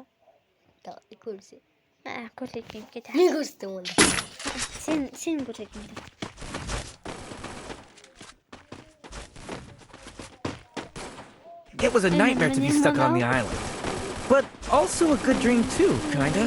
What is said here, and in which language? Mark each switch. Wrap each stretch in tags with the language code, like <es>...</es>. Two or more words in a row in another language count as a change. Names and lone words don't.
<kk>Көрсет. Көрсетпейін, кет. Не көрсетің онда? Сен көрсетейін.</kk> <en>It was a nightmare to be stuck on the island. But also a good dream too, kinda.</en>